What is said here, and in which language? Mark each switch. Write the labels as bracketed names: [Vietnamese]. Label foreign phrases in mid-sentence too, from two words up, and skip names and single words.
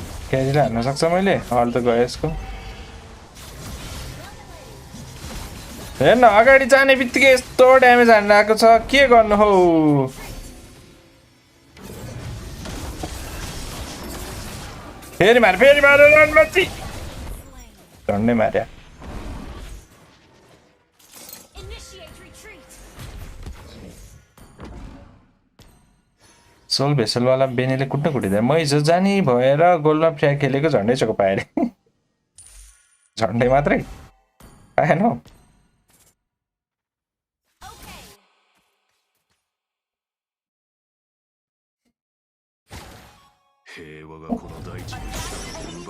[Nepali] क्यारीलाई हान्न सक्छ मैले हल त गयो यसको हेर्न अगाडि जाने बित्तिकै यस्तो ड्यामेज हान्न आएको छ के गर्नु हौ फेरि मार रन मची झन्डै मार्या [English] Initiate retreat. [Nepali] सोल भेसलवाला बेनीले कुट्न कुटिदिए म हिजो जानी भएर गोलमा फ्र्याग खेलेको झन्डै चोको पाएँ अरे झन्डै मात्रै पाएन हौ [English] Okay. [Japanese] 平和がこの大地の力を奪った